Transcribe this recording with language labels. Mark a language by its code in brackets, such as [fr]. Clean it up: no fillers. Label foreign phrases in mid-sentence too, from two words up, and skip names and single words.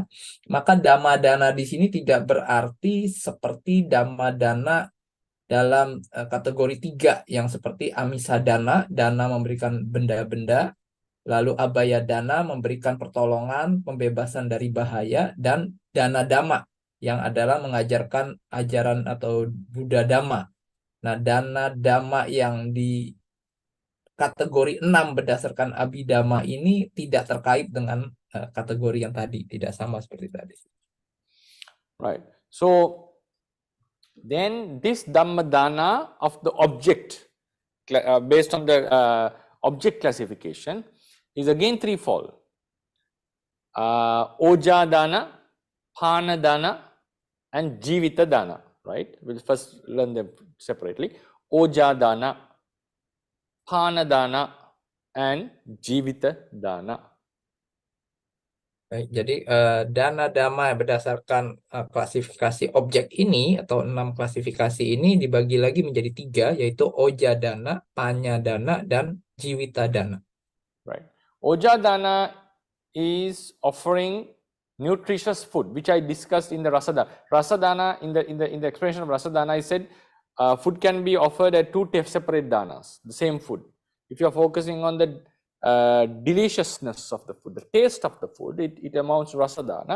[id] Maka [pi] Dhamma Dana [id] di sini tidak berarti seperti [pi] Dhamma Dana [id] dalam kategori 3 yang seperti [pi] Amisa Dana, [id] dana memberikan benda-benda, lalu [pi] Abhaya Dana [id] memberikan pertolongan, pembebasan dari bahaya, dan [pi] Dana Dhamma [id] yang adalah mengajarkan ajaran atau Buddha Dhamma. Nah, [pi] Dana Dhamma [id] yang di kategori 6 berdasarkan Abhidhamma ini tidak terkait dengan kategori yang tadi, tidak sama seperti tadi. [en] Right. So then this Dhammadana of the object, based on the object classification, is again threefold. [pi] Oja Dana, Pana Dana, and Jivita Dana. [en] Right? We'll first learn them separately. [pi] Oja Dana, Pana Dana, and Jivita Dana. [id] Baik, jadi [pi] dana dhamma [id] berdasarkan klasifikasi objek ini atau 6 klasifikasi ini dibagi lagi menjadi 3, yaitu [pi] Oja Dana, Panya Dana, [id] dan [pi] Jivita Dana. [en] Right. [pi] Oja Dana [en] is offering nutritious food, which I discussed in the Rasadana. Rasadana, in the explanation of Rasadana, I said food can be offered at 2 separate danas, the same food. If you are focusing on the deliciousness of the food, the taste of the food, it amounts to Rasadana.